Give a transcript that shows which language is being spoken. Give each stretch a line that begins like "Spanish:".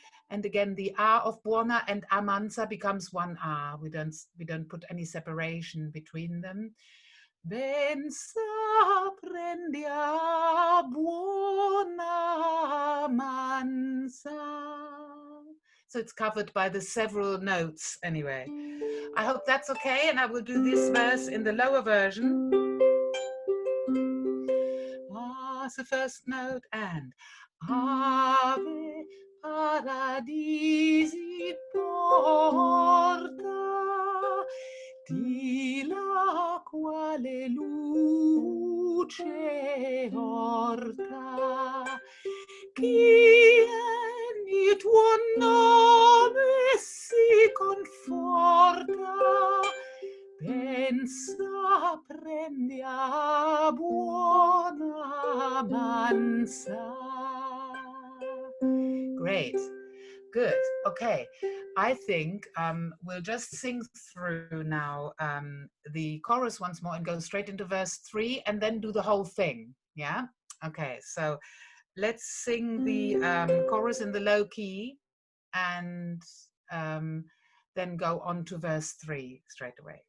English: And again, the R of buona and amanza becomes one R. We don't put any separation between them.
Italian: Ben saprendia buona amanza.
English: So it's covered by the several notes anyway. I hope that's okay, and I will do this verse in the lower version. Ah, it's the first note, and
Italian: Ave paradisi porta di la quale luce orta. Chi il tuo nome si conforta, pensa prendi a buona amanza.
English: Great, good, okay. I think we'll just sing through now the chorus once more and go straight into verse 3 and then do the whole thing, yeah? Okay, so let's sing the chorus in the low key and then go on to verse 3 straight away.